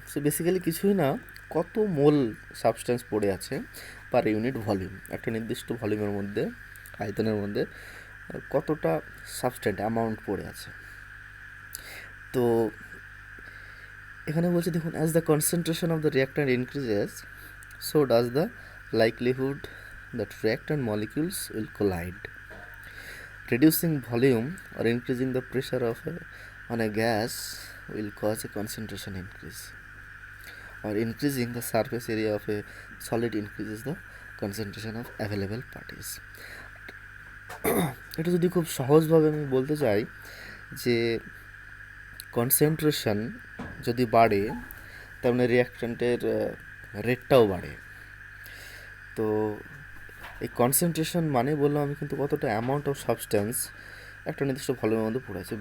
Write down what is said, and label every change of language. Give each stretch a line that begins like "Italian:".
Bangla: So basically কিছুই না, কত মোল সাবস্টেন্স পড়ে আছে পার ইউনিট ভলিউম, একটা নির্দিষ্ট ভলিউমের মধ্যে, আয়তনের মধ্যে কতটা সাবস্টেন্ট অ্যামাউন্ট পড়ে আছে। তো এখানে বলছে দেখুন,
English: As the concentration of the reactant increases so does the likelihood that reactant molecules will collide. Reducing volume or increasing the pressure on a gas will cause a concentration increase, or increasing the surface area of a solid increases the concentration of available parties.
Bangla: এটা যদি খুব সহজভাবে আমি বলতে চাই যে concentration যদি বাড়ে তার মানে রিয়াক্ট্যান্টের রেটটাও বাড়ে। তো এই কনসেন্ট্রেশন মানে বললাম আমি কিন্তু কতটা অ্যামাউন্ট অফ সাবস্টেন্স একটা নির্দিষ্ট ভলিউমের মধ্যে পড়ে আছে।